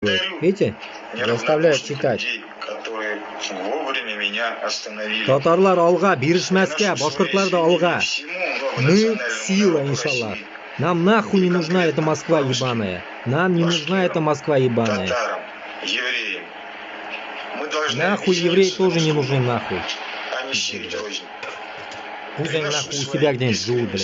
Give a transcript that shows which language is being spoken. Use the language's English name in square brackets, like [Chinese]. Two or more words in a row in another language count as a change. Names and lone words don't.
[Russian] делает. Видите? Заставляет читать. Которые вовремя меня остановили. [Tatar] Татарлар алга, биришмәскә, башкортлар да алга. [Russian] Мы сила, иншаллах. Нам нахуй не нужна эта Москва ебаная. Нам не нужна эта Москва ебаная. Татарам, евреям. Мы должны Нахуй евреи тоже не нужны нахуй. а не сеять рознь. Пусть они нахуй у себя где-нибудь живут, блядь.